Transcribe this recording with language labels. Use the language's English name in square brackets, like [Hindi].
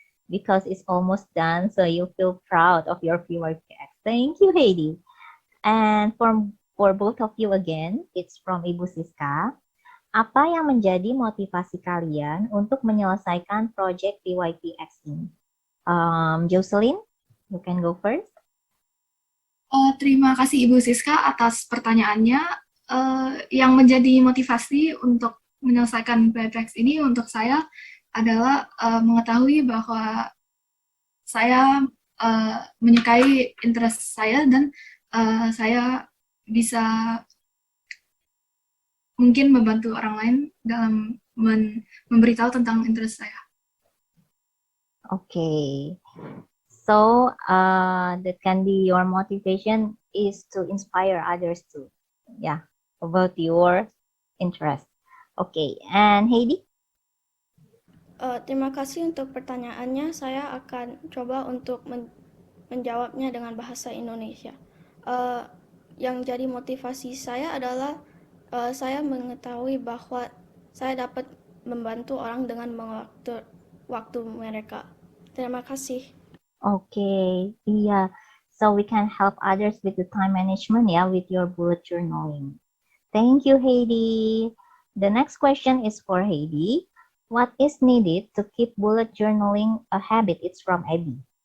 [English] Because it's almost done, so you feel proud of your PYPX. Thank you, Heidi. And for both of you again, it's from Ibu Siska. [Indonesian] Apa yang menjadi motivasi kalian untuk menyelesaikan project PYPX ini? [English] Jocelyn, you can go first. [Indonesian] Terima kasih Ibu Siska atas pertanyaannya. Yang menjadi motivasi untuk menyelesaikan PYPX ini untuk saya adalah mengetahui bahwa saya menyukai interest saya dan saya bisa mungkin membantu orang lain dalam memberitahu tentang interest saya. [English] Okay. So that can be your motivation is to inspire others too. Yeah, about your interest. Okay, and Heidi? [Indonesian] Terima kasih untuk pertanyaannya. Saya akan coba untuk menjawabnya dengan bahasa Indonesia. Uh, yang jadi motivasi saya adalah saya mengetahui bahwa saya dapat membantu orang dengan mengatur waktu mereka. Terima kasih. [English] Okay, yeah. So we can help others with the time management, yeah, with your bullet journaling. Thank you, Heidi. The next question is for Heidi. What is needed to keep bullet journaling a habit? It's from Abby.